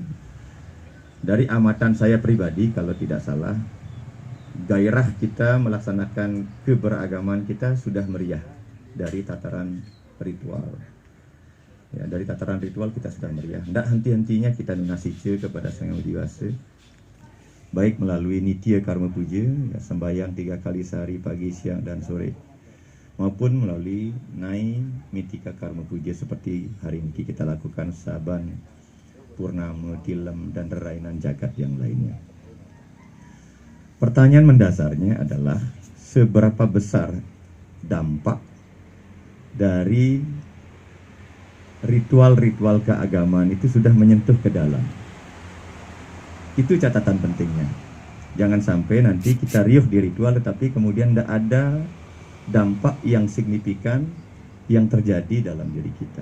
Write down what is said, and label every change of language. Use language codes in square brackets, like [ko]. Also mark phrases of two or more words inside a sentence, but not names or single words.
[id] Dari amatan saya pribadi, kalau tidak salah, gairah kita melaksanakan keberagaman kita sudah meriah dari tataran ritual. Ya, dari tataran ritual kita sudah meriah. Tidak henti-hentinya kita nunasice kepada Sang Yang Widi, baik melalui [sa] नित्य कर्म पूजा, [id] ya, sembahyang 3 kali sehari pagi, siang, dan sore, maupun melalui [sa] नैमित्तिक कर्म पूजा [id] seperti hari ini kita lakukan saban, purnama, tilem, dan rerainan jagat yang lainnya. Pertanyaan mendasarnya adalah seberapa besar dampak dari ritual-ritual keagamaan itu sudah menyentuh ke dalam. Itu catatan pentingnya. Jangan sampai nanti kita riuh di ritual tetapi kemudian tidak ada dampak yang signifikan yang terjadi dalam diri kita.